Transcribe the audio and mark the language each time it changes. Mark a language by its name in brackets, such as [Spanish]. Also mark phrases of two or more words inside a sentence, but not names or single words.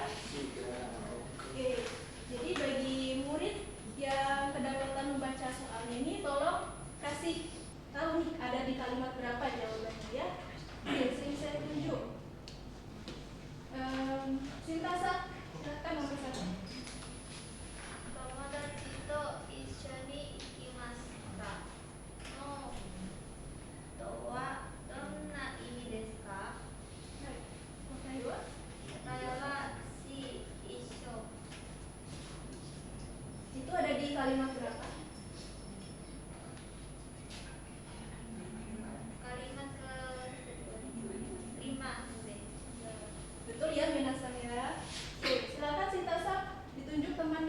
[Indonesian] Oke, jadi bagi murid yang kedapatan membaca soalnya ini, tolong kasih tahu nih ada di kalimat berapa jawabannya ya. Oke, sering saya tunjuk. Sintasa, silakan nomor 1. [Japanese] 友達と一緒に行きましたのとはどんな意味ですか？答えはし一緒。 [Indonesian] Itu ada di kalimat berapa? Kalimat ke-5 Betul ya Minasan ya. Oke, silakan Sintasa ditunjuk temannya.